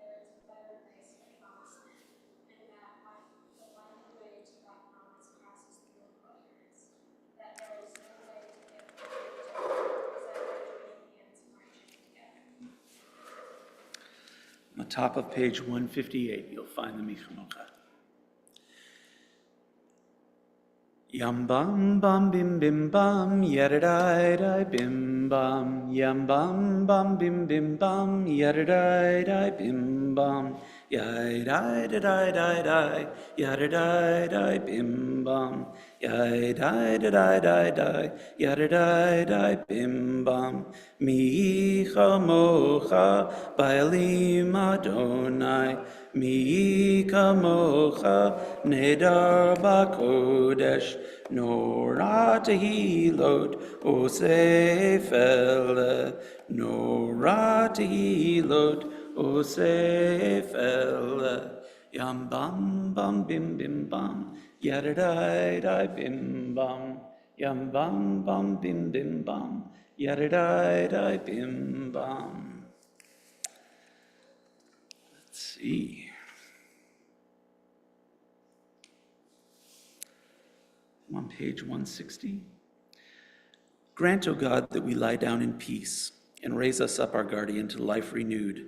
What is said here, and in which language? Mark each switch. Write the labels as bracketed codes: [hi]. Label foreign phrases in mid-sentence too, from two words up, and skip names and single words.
[en] the top of page 158, you'll find the Michamocha. Yam bam bam bim bim bam yadadai dai bim bam yam bam bam bim bim bam yadadai dai bim bam yai dai dai dai dai yadadai dai bim bam yai dai dai dai yadadai dai bim bam [he] מי כמוכה באלים אדני מי כמוכה נאדר בקודש נורא תהילות osefele נורא תהילות osefele yam bam bam bim bim bam yadadai dai bim bam yam bam bam bim bim bam yadadai dai bim bam. [en] Let's see. I'm on page 160. Grant, O God, that we lie down in peace and raise us up, our guardian, to life renewed.